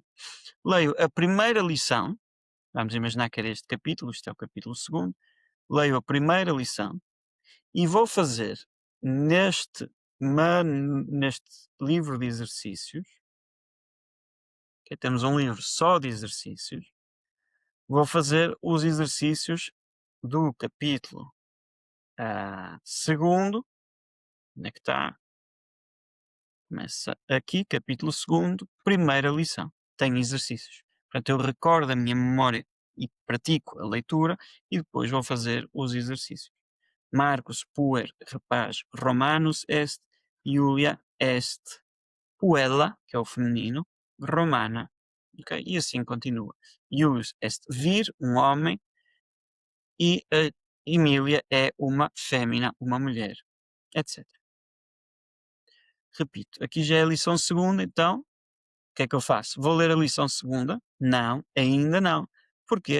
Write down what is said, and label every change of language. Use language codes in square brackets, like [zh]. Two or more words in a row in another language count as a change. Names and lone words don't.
[pt] Leio a primeira lição, vamos imaginar que era este capítulo, isto é o capítulo 2º, leio a primeira lição e vou fazer neste livro de exercícios, que temos um livro só de exercícios, vou fazer os exercícios do capítulo 2º, onde é que está? Começa aqui, capítulo 2º, primeira lição. Tem exercícios. Portanto, eu recordo a minha memória e pratico a leitura e depois vou fazer os exercícios. [la] Marcus puer rapaz romanus est, Iulia est puella, [pt] que é o feminino, romana. Okay? E assim continua. [la] Ius est vir, [pt] um homem, e a Emília é uma fêmea, uma mulher, etc. Repito, aqui já é a lição 2ª, então, o que é que eu faço? Vou ler a lição 2ª? Não, ainda não. Porquê?